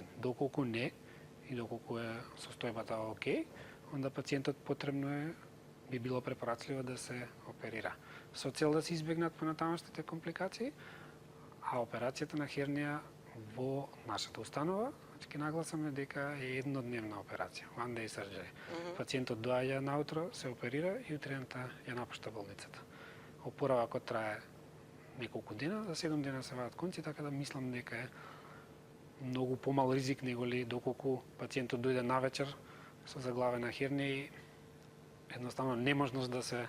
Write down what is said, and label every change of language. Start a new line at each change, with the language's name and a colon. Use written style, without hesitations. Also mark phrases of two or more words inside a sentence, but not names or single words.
Macedonian: Доколку не и доколку е состојбата окей, онда пациентот потребно е, би било препорачливо да се оперира. Со цел да се избегнат понатамошните компликации, а операцијата на хернија во нашата установа, ќе нагласаме дека е еднодневна операција,
English: one day surgery.
Macedonian: Пациентот доаѓа наутро, се оперира и утрената ја напушта болницата. Опоравакот трае неколку дена, за 7 дена се вадат конци, така да мислам дека е многу помал ризик него ли доколку пациентот дојде навечер со заглавена хернија и едноставно неможност да се